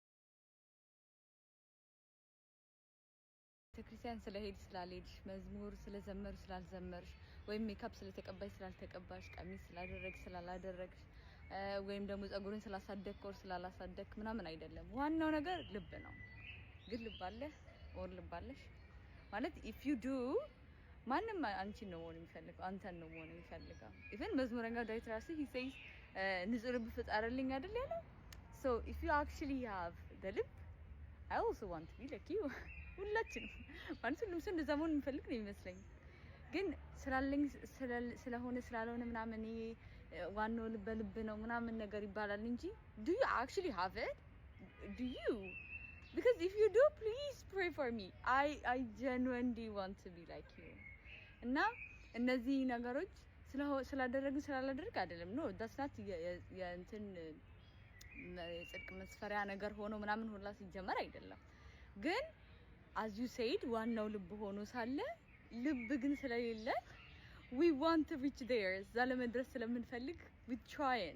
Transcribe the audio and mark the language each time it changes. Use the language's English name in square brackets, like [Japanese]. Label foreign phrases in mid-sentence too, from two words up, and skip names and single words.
[Amharic] ቤተክርስቲያን ስለሄድ ስላልሄድሽ፣ መዝሙር ስለዘመሩ ስላልዘመርሽ፣ ወይም ሜካፕ ስለተቀባሽ ስላልተቀባሽ፣ ቀሚስ ስላደረግሽ ስላላደረግሽ፣ ወይም ደግሞ ጸጉርን ስላሳደግክ ወር ስላላሳደግክ ምናምን አይደለም። ዋናው ነገር ልብ ነው። ግን ልብ አለህ ወር ልብ አለሽ ማለት [English] if you do [Amharic] ማንም አንቺን ነው መሆን የሚፈልገው፣ አንተን ነው መሆን የሚፈልገው። ኢቭን መዝሙረኛው ዳዊት ራሱ [English] he says [Amharic] ንጹህ ልብ ፍጠርልኝ አይደል ያለው። [English] so if you actually have the [Amharic] ልብ [English] I also want to be like you [Amharic] ሁላችንም ማለት ሁሉም ሰው እንደዛ መሆን የሚፈልግ ነው የሚመስለኝ። ግን ስላለኝ ስለሆነ ስላልሆነ ምናምን ዋናው ልብ ነው ምናምን ነገር ይባላል እንጂ [English] do you actually have it? do you? Because if you do, please pray for me. I genuinely want to be like you. [Amharic] እና እነዚህ ነገሮች ስላደረግን ስላላደረግ አይደለም። [English] no that's not [Amharic] የእንትን ጽድቅ መስፈሪያ ነገር ሆኖ ምናምን ሁላ ሲጀመር አይደለም። ግን [English] as you said [Amharic] ዋናው ልብ ሆኖ ሳለ ልብ ግን ስለሌለ [English] we want to reach there [Amharic] እዛ ለመድረስ ስለምንፈልግ [English] we trying.